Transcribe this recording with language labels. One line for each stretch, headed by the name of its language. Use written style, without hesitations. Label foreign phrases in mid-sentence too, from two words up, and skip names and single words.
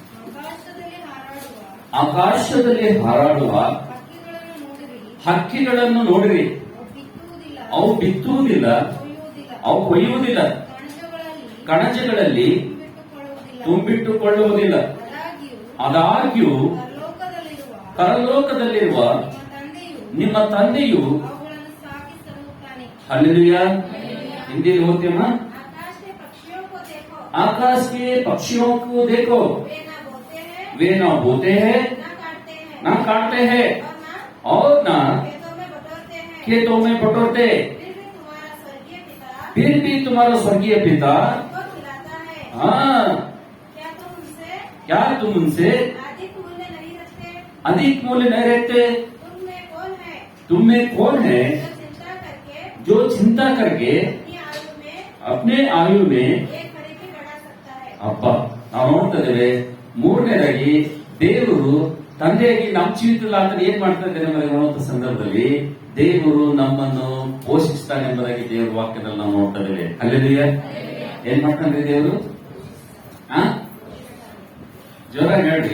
Kannada: ಆಕಾಶದಲ್ಲಿ ಹಾರಾಡುವ ಹಕ್ಕಿಗಳನ್ನು ನೋಡಿರಿ, ಅವು ಬಿತ್ತುವುದಿಲ್ಲ, ಅವು ಕೊಯ್ಯುವುದಿಲ್ಲ, ಕಣಜಗಳಲ್ಲಿ ತುಂಬಿಟ್ಟುಕೊಳ್ಳುವುದಿಲ್ಲ, ಆದಾಗ್ಯೂ ಪರಲೋಕದಲ್ಲಿರುವ ನಿಮ್ಮ ತಂದೆಯು ಹಲ್ಲೆಲೂಯಾ. ಹಿಂದಿಯಲ್ಲಿ ಓದ್ತೀಯಮ್ಮ?
Hindi: आकाश के पक्षियों को देखो, वे न बोते हैं, न काटते हैं और न खेतों में बटोरते, फिर भी तुम्हारा स्वर्गीय पिता हाँ क्या तुम उनसे अधिक मूल्य नहीं रखते? तुम में कौन है जो चिंता करके अपने आयु में
Kannada: ಅಪ್ಪ ನಾವು ನೋಡ್ತಾ ಇದ್ದೇವೆ. ಮೂರನೇದಾಗಿ ದೇವರು ತಂದೆಯಾಗಿ ನಮ್ಮ ಜೀವಿತದಲ್ಲಿ ಆತನ ಏನ್ ಮಾಡ್ತಾ ಇದ್ದೇನೆ ಅನ್ನುವಂಥ ಸಂದರ್ಭದಲ್ಲಿ ದೇವರು ನಮ್ಮನ್ನು ಪೋಷಿಸ್ತಾನೆ ಎಂಬುದಾಗಿ ದೇವರ ವಾಕ್ಯದಲ್ಲಿ ನಾವು ನೋಡ್ತಾ ಇದ್ದೇವೆ. ಹಲ್ಲೆಲೂಯಾ. ಏನ್ ಮಾಡ್ತಾನೆ ದೇವರು? ಜೋರಾಗಿ ಹೇಳ್ರಿ.